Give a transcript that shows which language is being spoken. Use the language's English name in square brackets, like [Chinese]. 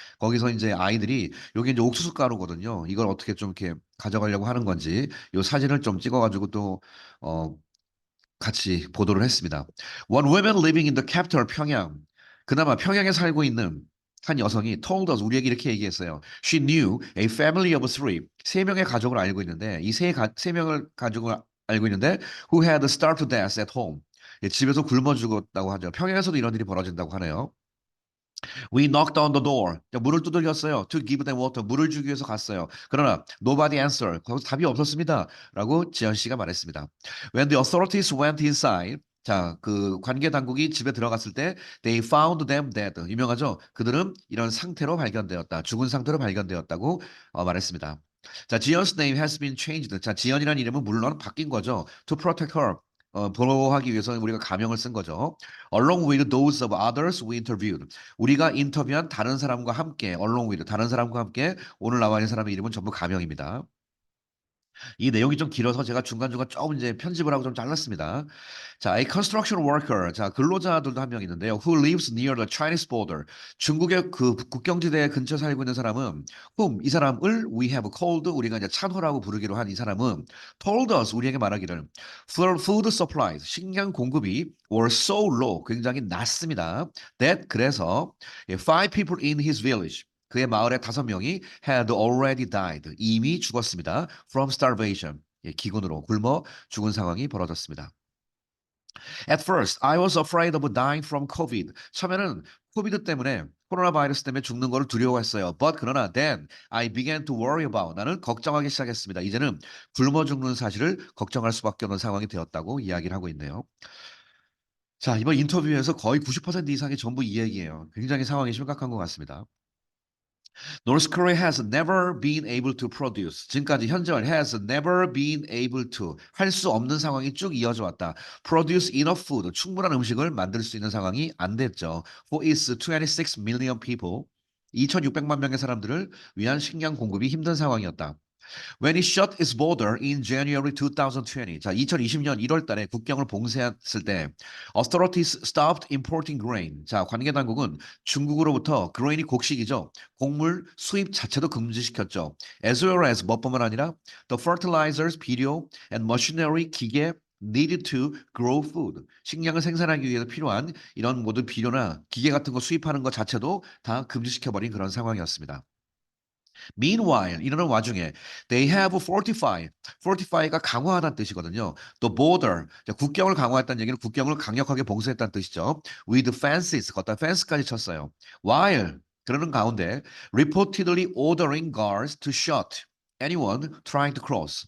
[Korean] 거기서 이제 아이들이 요게 이제 옥수수 가루거든요. 이걸 어떻게 좀 이렇게 가져가려고 하는 건지 요 사진을 좀 찍어가지고 또 어, 같이 보도를 했습니다. [English] One woman living in the capital 평양. [Korean] 그나마 평양에 살고 있는 한 여성이 [English] told us [Korean] 우리에게 이렇게 얘기했어요. [English] She knew a family of three. [Korean] 세 명의 가족을 알고 있는데 세 명을 가족을 알고 있는데 [English] who had starved to death at home. [Korean] 예, 집에서 굶어 죽었다고 하죠. 평양에서도 이런 일이 벌어진다고 하네요. [English] We knocked on the door. [Korean] 문을 두들겼어요. [English] To give them water. [Korean] 물을 주기 위해서 갔어요. 그러나 [English] nobody answered. [Korean] 거기서 답이 없었습니다. 라고 지연 씨가 말했습니다. [English] When the authorities went inside, [Korean] 자, 그 관계 당국이 집에 들어갔을 때 [English] they found them dead. [Korean] 유명하죠? 그들은 이런 상태로 발견되었다. 죽은 상태로 발견되었다고 말했습니다. [English] 자, 지연's name has been changed. [Korean] 자, 지연이라는 이름은 물론 바뀐 거죠. [English] To protect her. [Korean] 보호하기 위해서 우리가 가명을 쓴 거죠. [English] Along with those of others we interviewed. [Korean] 우리가 인터뷰한 다른 사람과 함께, [English] along with [Korean] 다른 사람과 함께 오늘 나와 있는 사람의 이름은 전부 가명입니다. 이 내용이 좀 길어서 제가 중간중간 조금 이제 편집을 하고 좀 잘랐습니다. [English] 자, a construction worker. [Korean] 자, 근로자들도 한 명 있는데요. [English] Who lives near the Chinese border. [Korean] 중국의 그 국경지대 근처에 살고 있는 사람은 [English] whom [Korean] 이 사람을 [English] we have called [Korean] 우리가 이제 찬호라고 부르기로 한 이 사람은 [English] told us [Korean] 우리에게 말하기를 [English] food supplies [Korean] 식량 공급이 [English] were so low [Korean] 굉장히 낮습니다. [English] That [Korean] 그래서 [English] five people in his village [Korean] 그의 마을에 5명이 [English] had already died. [Korean] 이미 죽었습니다. [English] From starvation. [Korean] 예, 기근으로 굶어 죽은 상황이 벌어졌습니다. [English] At first, I was afraid of dying from COVID. [Korean] 처음에는 코비드 때문에 코로나 바이러스 때문에 죽는 거를 두려워했어요. [English] But [Korean] 그러나 [English] then I began to worry about. [Korean] 나는 걱정하기 시작했습니다. 이제는 굶어 죽는 사실을 걱정할 수밖에 없는 상황이 되었다고 이야기를 하고 있네요. 자, 이번 인터뷰에서 거의 90% 이상이 전부 이 얘기예요. 굉장히 상황이 심각한 것 같습니다. [English] North Korea has never been able to produce. [Korean] 지금까지 현재는 [English] has never been able to [Korean] 할 수 없는 상황이 쭉 이어져 왔다. [English] Produce enough food. [Korean] 충분한 음식을 만들 수 있는 상황이 안 됐죠. [English] For its 26 million people. [Korean] 2,600만 명의 사람들을 위한 식량 공급이 힘든 상황이었다. [English] When it shut its border in January 2020. [Korean] 자, 2020년 1월 달에 국경을 봉쇄했을 때 [English] authorities stopped importing grain. [Korean] 자, 관계 당국은 중국으로부터 grain이 곡식이죠. 곡물 수입 자체도 금지시켰죠. [English] As well as [Korean] 뭐뿐만 아니라 [English] the fertilizers, [Korean] 비료 [English] and machinery [Korean] 기계 [English] needed to grow food. [Korean] 식량을 생산하기 위해서 필요한 이런 모든 비료나 기계 같은 거 수입하는 것 자체도 다 금지시켜버린 그런 상황이었습니다. [English] Meanwhile, [Korean] 이러는 와중에 [English] they have fortified. [Korean] fortify가 강화하다는 뜻이거든요. [English] The border, [Korean] 국경을 강화했다는 얘기는 국경을 강력하게 봉쇄했다는 뜻이죠. [English] With fences, [Korean] 걷다 fence까지 쳤어요. [English] While [Korean] 그러는 가운데 [English] reportedly ordering guards to shoot anyone trying to cross.